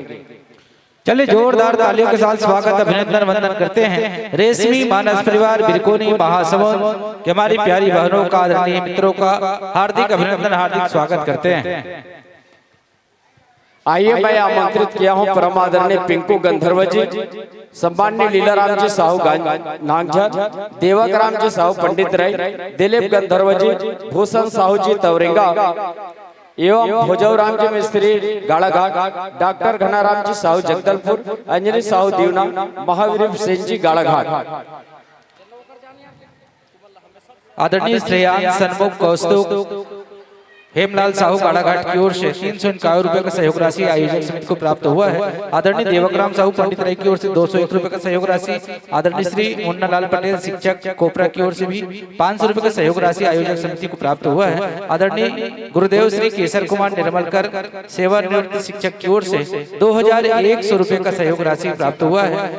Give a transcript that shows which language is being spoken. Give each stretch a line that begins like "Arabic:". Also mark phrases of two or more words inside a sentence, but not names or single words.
Hindi: चलिए जोरदार तालियों के साथ स्वागत अभिनंदन वंदन करते हैं रेशमी मानस परिवार बिरकोनी महासमुंद के हमारी प्यारी बहनों का, आदरणीय मित्रों का हार्दिक अभिनंदन, हार्दिक स्वागत करते हैं। आइए, मैं आमंत्रित किया हूं परम आदरणीय पिंकू गंधर्व जी, सम्मान्य लीलाराम जी साहू नागझर, देवक राम जी साहू पंडित राय, दिलीप गंधर्व जी, भूषण साहू जी तवरेंगा एवं भोजवराम जी मिस्त्री गाड़ाघाट, डॉक्टर घनाराम जी साहू जगदलपुर, अंजलि साहू दीवना, महावीर सिंह जी गाड़ाघाट। आदरणीय श्रेयांश सन्मुख कौस्तुभ हेमलाल साहू गाड़ाघाट की ओर से 351 रुपए का सहयोग राशि आयोजक समिति को प्राप्त हुआ है। आदरणीय देवकराम साहू पंडित राय की ओर से 201 रुपए का सहयोग राशि, आदरणीय श्री मुन्ना लाल पटेल शिक्षक कोपरा की ओर से भी 500 रुपए का सहयोग राशि आयोजक समिति को प्राप्त हुआ है। आदरणीय गुरुदेव श्री केसर कुमार निर्मलकर सेवानिवृत्त शिक्षक की ओर से 2100 रुपए का सहयोग राशि प्राप्त हुआ है।